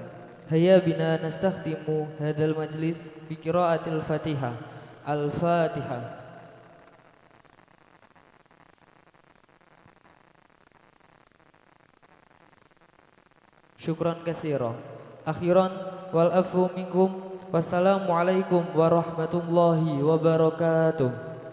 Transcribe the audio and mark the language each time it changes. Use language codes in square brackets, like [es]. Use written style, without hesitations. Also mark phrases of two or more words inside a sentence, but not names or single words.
[ar] هيا بنا نستختم هذا المجلس بقراءة الفاتحة. الفاتحة. شكرا كثيرا. آخرا والعفو منكم. والسلام عليكم ورحمة الله وبركاته.